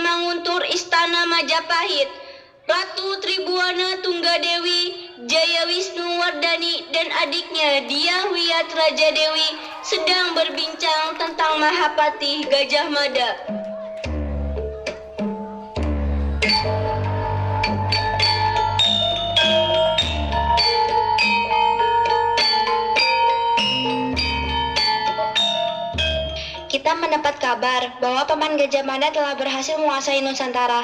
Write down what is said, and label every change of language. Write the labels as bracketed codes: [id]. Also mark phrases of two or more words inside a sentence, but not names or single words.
[id] Manguntur Istana Majapahit, Ratu Tribuana Tunggadewi, Jaya Wisnu Wardani dan adiknya Diah Wiyat Raja Dewi sedang berbincang tentang Mahapati Gajah Mada. Kita mendapat kabar bahwa Paman Gajah Mada telah berhasil menguasai Nusantara.